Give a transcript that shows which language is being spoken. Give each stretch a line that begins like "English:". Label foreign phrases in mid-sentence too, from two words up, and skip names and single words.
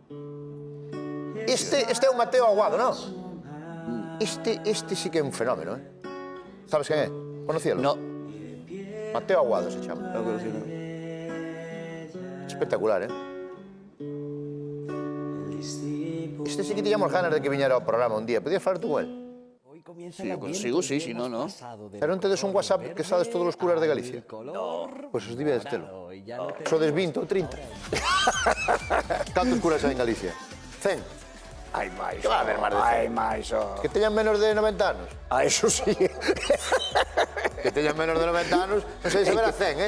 Galician: Este é o Mateo Aguado, non? Este sí que é un fenómeno, Sabes quen é? Conocíalo? No. Mateo Aguado se chama. Espectacular, Este sí que tiñamos ganas de que viñera ao programa un día. Podías falar tú con él?
Spanish: comienza Sí, el yo Adviento consigo, sí, y si hemos no, no. pasado del
Galician: Pero non tedes un
Spanish: color
Galician: WhatsApp que sabes todos os curas de Galicia?
Spanish: al color
Galician: Pois os debes telo.
Spanish: morado, y ya lo
Galician: Sodes 20 ou 30. Cantos curas hai en Galicia? 100. Hai máis. Que va a haber máis de 100? Hai máis, Que teñan menos de 90 anos.
Spanish: eso sí.
Galician: Que teñan menos de 90 anos, non sei se verá 100,